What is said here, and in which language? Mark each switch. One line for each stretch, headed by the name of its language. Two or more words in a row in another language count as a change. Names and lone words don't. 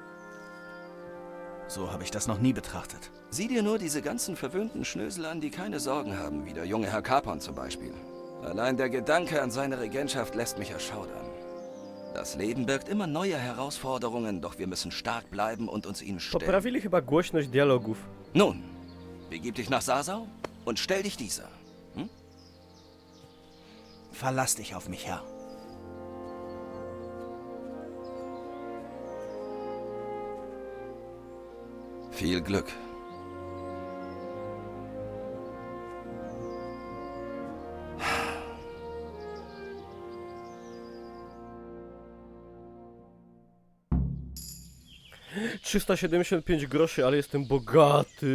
German: So habe ich das noch nie betrachtet. Sieh dir nur diese ganzen verwöhnten Schnösel an, die keine Sorgen haben, wie der junge Herr Capon zum Beispiel. Allein der Gedanke an seine Regentschaft lässt mich erschaudern. Das Leben birgt immer neue Herausforderungen, doch wir müssen stark bleiben und uns ihnen stellen.
Polish: Poprawili chyba głośność dialogów.
German: Nun, begib dich nach Sasau und stell dich dieser. Verlass dich auf mich, Herr. Viel Glück.
Polish: $375, ale jestem bogaty.